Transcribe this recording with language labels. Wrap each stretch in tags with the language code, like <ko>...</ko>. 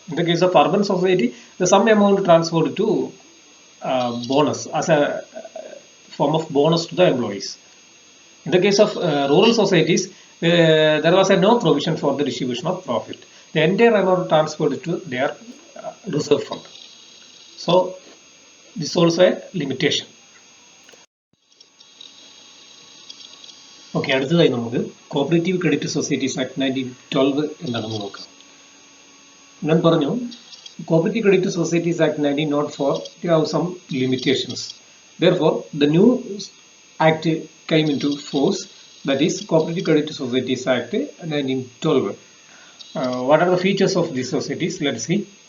<en>In the case of urban society, the some amount transferred to bonus as a form of bonus to the employees. In the case of rural societies, there was no provision for the distribution of profit. The entire amount transferred to their reserve fund. So, this is also a limitation.</en> <ml>Okay, അടുത്തതായി നമുക്ക് cooperative credit societies act 1912 എന്താണെന്ന് നോക്കാം. ഞാൻ പറഞ്ഞു</ml> <en>Cooperative Credit Societies Act 1904 have some limitations. Therefore, the new act came into force, that is Cooperative Credit Societies Act 1912. What are the features of these societies? Let's see.</en>